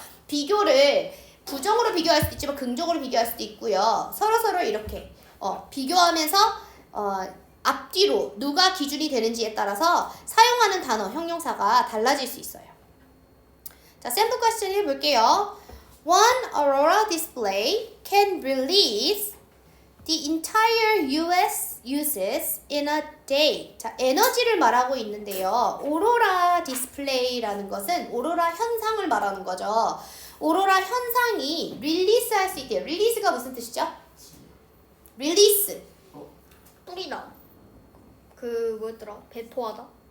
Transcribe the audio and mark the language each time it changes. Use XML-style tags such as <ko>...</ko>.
<ko>비교를 부정으로 비교할 수도 있지만 긍정으로 비교할 수도 있고요. 서로 이렇게 비교하면서 앞뒤로 누가 기준이 되는지에 따라서 사용하는 단어, 형용사가 달라질 수 있어요. 자, 샘플 퀘스천 해볼게요.</ko> <en>One aurora display can release the entire US uses in a day.</en> <ko>자, 에너지를 말하고 있는데요. 오로라 디스플레이라는 것은 오로라 현상을 말하는 거죠. 오로라 현상이 릴리스 할 수 있대요. 릴리스가 무슨 뜻이죠? 릴리스. 뿌리다. 뭐였더라? 배포하다?</ko>